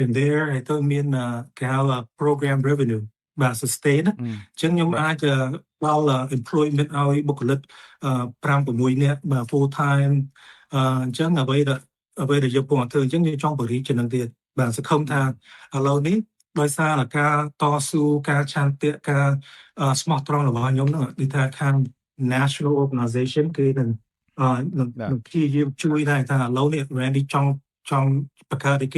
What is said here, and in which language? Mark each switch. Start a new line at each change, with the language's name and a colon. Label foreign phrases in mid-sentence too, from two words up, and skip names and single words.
English: in there
Khmer: ហើយទៅមានគេហៅ
English: program revenue
Khmer: បាទ sustain អញ្ចឹងខ្ញុំអាចដល់ employment ឲ្យបុគ្គលិក5-6 នាក់បាទ
English: full time
Khmer: អញ្ចឹងអ្វីដែលយើងកំពុងធ្វើអញ្ចឹងយើងចង់បរិយាចំណឹងទៀតបាទសង្ឃឹមថាឥឡូវនេះដោយសារការតស៊ូការឆន្ទៈការស្មោះត្រង់របស់ខ្ញុំហ្នឹងដូចថាខាង
English: national organization
Khmer: គេនឹងព្យាយាមជួយដែរថាឥឡូវនេះ Randy ចង់បង្កើតអីគេ